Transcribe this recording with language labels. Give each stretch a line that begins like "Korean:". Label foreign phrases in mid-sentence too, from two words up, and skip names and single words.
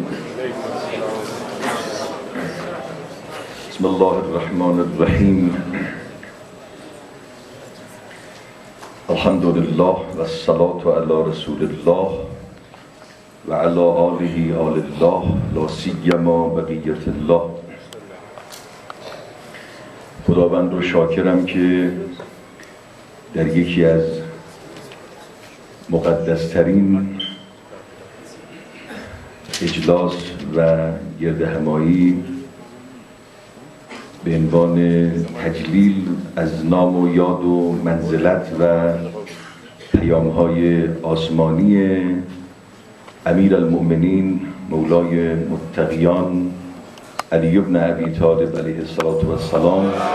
Arabic: بسم اللہ الرحمن الرحیم. الحمدللہ والصلاة علی رسول اللہ وعلی آلہ آل اللہ لا سیما بقیت اللہ.
Persian: خداوند رو شاکرم که در یکی از مقدسترین اجلاس و گرد همایی به عنوان تجلیل از نام و یاد و منزلت و پیام‌های آسمانی امیر المؤمنین مولای متقیان علی بن ابی طالب
Arabic: علیه السلام